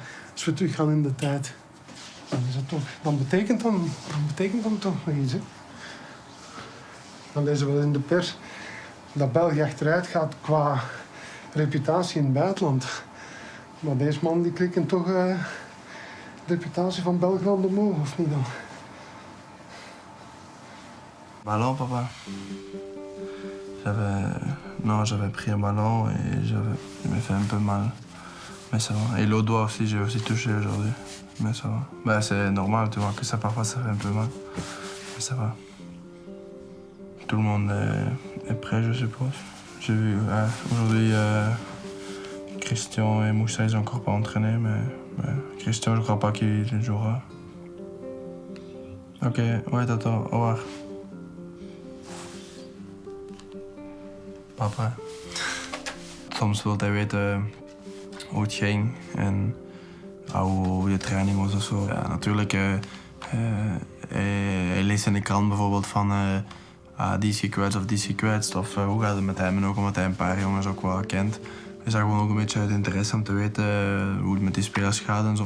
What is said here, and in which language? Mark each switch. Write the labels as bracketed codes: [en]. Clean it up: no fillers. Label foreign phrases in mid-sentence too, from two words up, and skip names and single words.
[nl] Als we teruggaan in de tijd, dan is het toch... Dan betekent dan toch nog iets, hè. Dan lezen we in de pers dat België achteruit gaat qua reputatie in het buitenland. Maar deze man die klikt toch de reputatie van België omhoog, of niet dan? [fr] Ballon, papa. J'avais pris un ballon et il m'a fait un peu mal. Mais ça va. Et l'autre doigt aussi, j'ai aussi touché aujourd'hui. Mais ça va. Bah, c'est normal, tu vois, que ça parfois ça fait un peu mal. Mais ça va. Tout le monde est prêt, je suppose. J'ai vu aujourd'hui Christian et Moussa, ils n'ont encore pas entraîné, mais Christian, je ne crois pas qu'il jouera. Ok, ouais, Tata, au revoir. Papa. [nl] Soms wil hij weten hoe het ging en hoe de training was of zo. Ja, natuurlijk, hij leest in de krant bijvoorbeeld van die is gekwetst of die is gekwetst. Of hoe gaat het met hem? En ook omdat hij een paar jongens ook wel kent. Is dat gewoon ook een beetje uit interesse om te weten hoe het met die spelers gaat en zo.